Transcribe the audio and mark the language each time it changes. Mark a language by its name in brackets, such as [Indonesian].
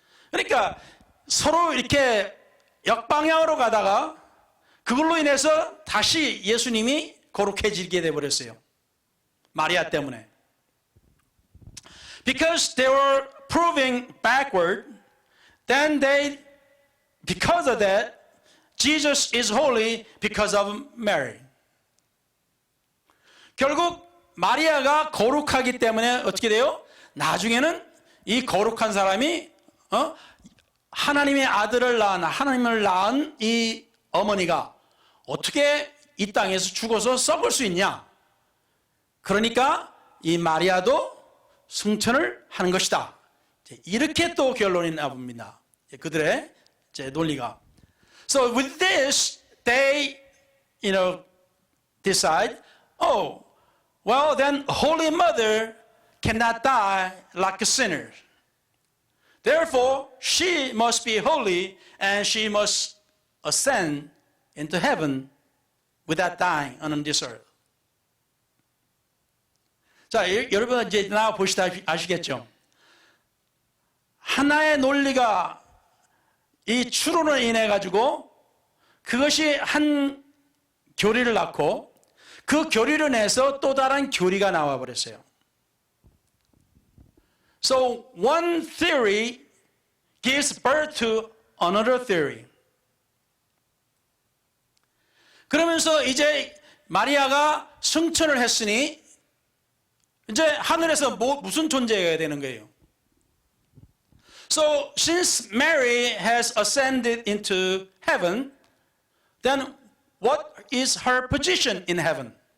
[Korean] 그러니까 서로 이렇게 역방향으로 가다가 그걸로 인해서 다시 예수님이 거룩해지게 되어버렸어요. 마리아 때문에. [English] Because they were proving backward, then because of that, Jesus is holy because of Mary. [Korean] 결국 마리아가 거룩하기 때문에 어떻게 돼요? 나중에는 이 거룩한 사람이 하나님의 아들을 낳은 하나님을 낳은 이 어머니가 어떻게 이 땅에서 죽어서 썩을 수 있냐? 그러니까 이 마리아도 승천을 하는 것이다. 이렇게 또 결론이 나옵니다. 그들의 논리가. [English] So with this, they, decide, well, then Holy Mother cannot die like a sinner. Therefore, she must be holy and she must ascend into heaven without dying on this earth. [Korean] 자, 여러분 이제 나와 보시다 아시겠죠? 하나의 논리가 이 추론을 인해 가지고 그것이 한 교리를 낳고 그 교리를 내서 또 다른 교리가 나와 버렸어요. [English] So one theory gives birth to another theory. [Korean] 그러면서 이제 마리아가 승천을 했으니 이제 하늘에서 무슨 존재가 되는 거예요? [English] So since Mary has ascended into heaven, then what is her position in heaven?